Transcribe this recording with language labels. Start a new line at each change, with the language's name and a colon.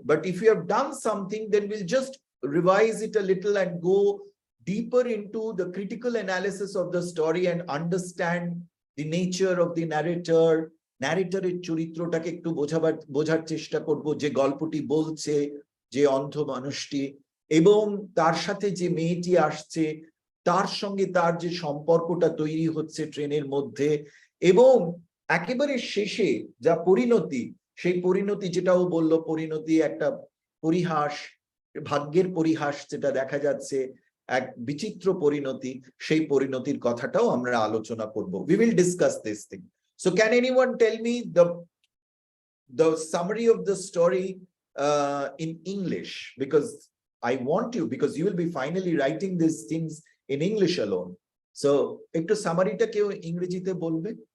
English: But if you have done something, then we'll just revise it a little and go deeper into the critical analysis of the story and understand the nature of the narrator.
Bangla: Narrator's চরিত্রটাকে একটু বোঝার চেষ্টা করব, যে গল্পটি বলছে, যে অন্ধ মানুষটি, এবং তার সাথে যে মেয়েটি আসছে, তার সঙ্গে তার যে সম্পর্কটা তৈরি হচ্ছে ট্রেনের মধ্যে, এবং একেবারে শেষে যা পরিণতি, সেই পরিণতি যেটাও বললো, পরিণতি একটা পরিহাস, ভাগ্যের পরিহাস যেটা দেখা যাচ্ছে, এক বিচিত্র পরিণতি, সেই পরিণতির কথাটাও আমরা আলোচনা করব।
English: We will discuss this thing. So can anyone tell me the summary of the story in English? Because I want you, because you will be finally writing these things in English alone.
Bangla: So একটু সামারিটা কেউ ইংরেজিতে বলবে?